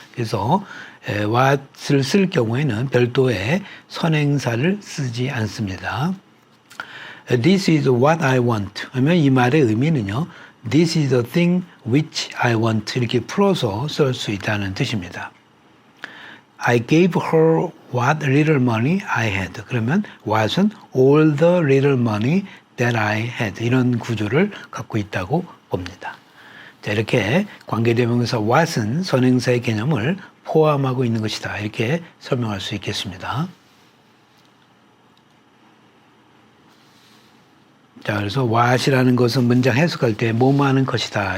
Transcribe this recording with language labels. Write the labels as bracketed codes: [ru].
[ko] 그래서 what을 쓸 경우에는 별도의 선행사를 쓰지 않습니다. [en] This is what I want. [ko] 하면 이 말의 의미는요. [en] This is the thing which I want. [ko] 이렇게 풀어서 쓸 수 있다는 뜻입니다. [en] I gave her what little money I had. [ko] 그러면 [en] what은 all the little money that I had. [ko] 이런 구조를 갖고 있다고 봅니다. 자, 이렇게 관계대명사 what은 선행사의 개념을 포함하고 있는 것이다. 이렇게 설명할 수 있겠습니다. 자, 그래서 what이라는 것은 문장 해석할 때 뭐뭐 하는 것이다.